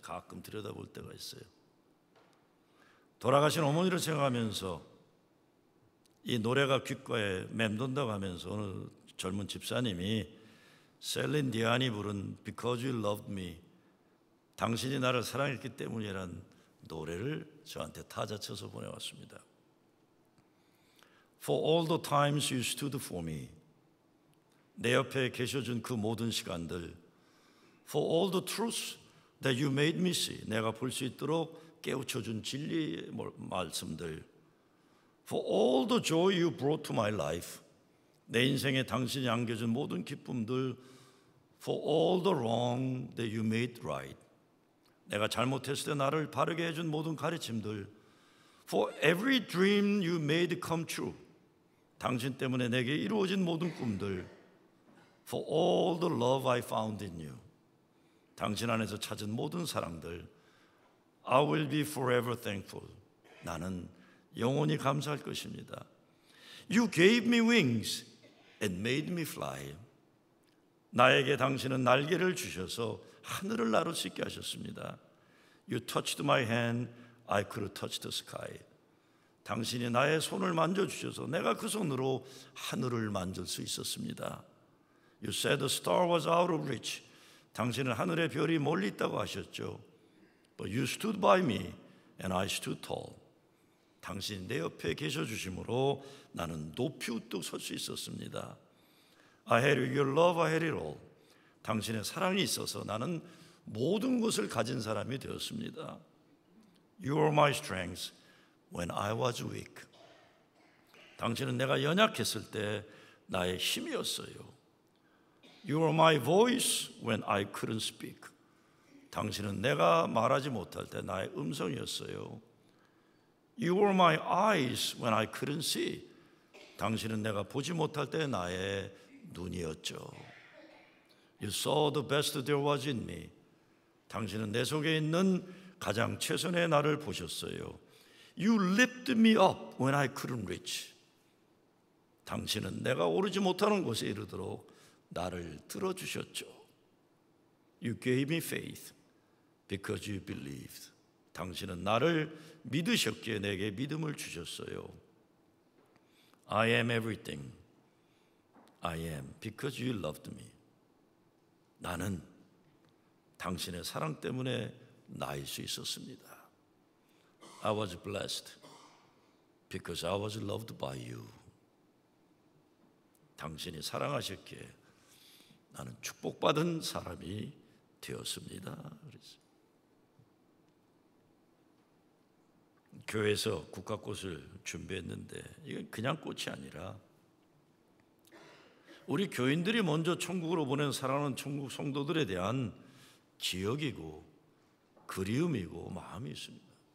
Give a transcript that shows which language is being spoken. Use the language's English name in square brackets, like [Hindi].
[Korean] 가끔 들여다볼 때가 있어요. 돌아가신 어머니를 생각하면서 이 노래가 귓가에 맴돈다고 하면서 어느 젊은 집사님이 셀린 디안이 부른 Because You Loved Me, 당신이 나를 사랑했기 때문이라는 노래를 저한테 타자 쳐서 보내왔습니다. [English] For all the times you stood for me, [Korean] 내 옆에 계셔준 그 모든 시간들, [English] For all the truths that you made me see, [Korean] 내가 볼 수 있도록 깨우쳐준 진리의 말씀들, [English] For all the joy you brought to my life, [Korean] 내 인생에 당신이 안겨준 모든 기쁨들, [English] For all the wrong that you made right, [Korean] 내가 잘못했을 때 나를 바르게 해준 모든 가르침들, [English] For every dream you made come true, [Korean] 당신 때문에 내게 이루어진 모든 꿈들, [English] For all the love I found in you, [Korean] 당신 안에서 찾은 모든 사랑들, [English] I will be forever thankful, [Korean] 나는 영원히 감사할 것입니다. [English] You gave me wings and made me fly, [Korean] 나에게 당신은 날개를 주셔서 하늘을 나를 수 있게 하셨습니다. [English] You touched my hand, I could touch the sky, [Korean] 당신이 나의 손을 만져주셔서 내가 그 손으로 하늘을 만질 수 있었습니다. [English] You said the star was out of reach, [Korean] 당신은 하늘의 별이 멀리 있다고 하셨죠. [English] But you stood by me and I stood tall, [Korean] 당신이 내 옆에 계셔주심으로 나는 높이 우뚝 설 수 있었습니다. [English] I had your love, I had it all, [Korean] 당신의 사랑이 있어서 나는 모든 것을 가진 사람이 되었습니다. [English] You were my strength when I was weak, [Korean] 당신은 내가 연약했을 때 나의 힘이었어요. [English] You were my voice when I couldn't speak, [Korean] 당신은 내가 말하지 못할 때 나의 음성이었어요. [English] You were my eyes when I couldn't see, [Korean] 당신은 내가 보지 못할 때 나의 눈이었죠. [English] You saw the best there was in me. [Korean] 당신은 내 속에 있는 가장 최선의 나를 보셨어요. [English] You lifted me up when I couldn't reach. [Korean] 당신은 내가 오르지 못하는 곳에 이르도록 나를 들어주셨죠. [English] You gave me faith because you believed. [Korean] 당신은 나를 믿으셨기에 내게 믿음을 주셨어요. [English] I am everything I am because you loved me. [Korean] 나는 당신의 사랑 때문에 나일 수 있었습니다. [English] I was blessed because I was loved by you. [Korean] 당신이 사랑하셨기에 나는 축복받은 사람이 되었습니다. 그래서 교회에서 국화꽃을 준비했는데 이건 그냥 꽃이 아니라 우리 교인들이 먼저 천국으로 보낸 사랑하는 천국 성도들에 대한 기억이고 그리움이고 마음이 있습니다.